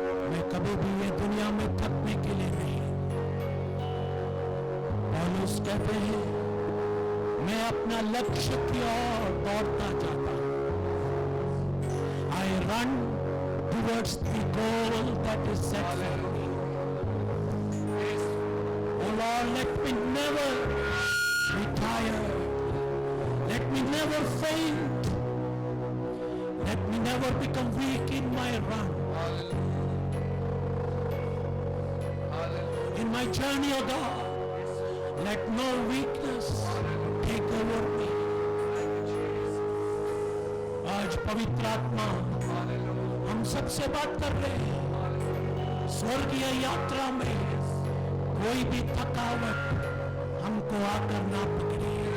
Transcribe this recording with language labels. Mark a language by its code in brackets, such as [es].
[hi] मैं कभी भी ये दुनिया में थकने के लिए नहीं। पौलुस कहते हैं मैं अपना लक्ष्य की ओर दौड़ता जाता हूं। [en] I run towards the goal that is set for me. Oh Lord, let me never be tired. Let me never faint. Let me never become weak in my run. In my journey, oh God, let no weakness take over me. [hi] आज पवित्र आत्मा हम सबसे बात कर रहे हैं। स्वर्गीय यात्रा में कोई भी थकावट हमको आकर ना पकड़े।